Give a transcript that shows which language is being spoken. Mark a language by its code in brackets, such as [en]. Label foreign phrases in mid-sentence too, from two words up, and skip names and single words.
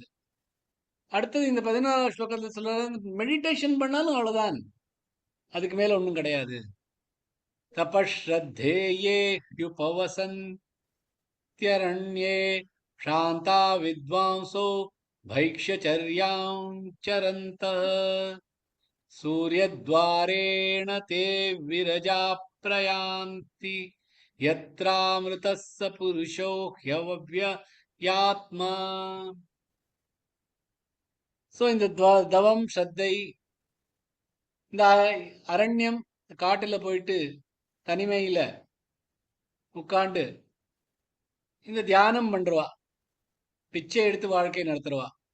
[ta] அடுத்தது இந்த 14வது ஸ்லோகத்தில் சொல்றது மெடிடேஷன் பண்ணாலும் அவ்வளவுதான், அதுக்கு மேல ஒன்றும் கிடையாது. [sa] तपश्श्रद्धेये ह्युपवसन्त्यरण्ये शान्ता विद्वांसो भैक्ष्यचर्यां चरन्तः सूर्यद्वारेण ते विरजा प्रयान्ति यत्रामृतः स पुरुषो ह्यव्ययात्मा. [ta] இந்த தவம், ஸ்ரத்தை, இந்த அரண்யம், காட்டுல போயிட்டு தனிமையில உட்காண்டு இந்த தியானம் பண்றவா, பிச்சை எடுத்து வாழ்க்கை நடத்துறவா,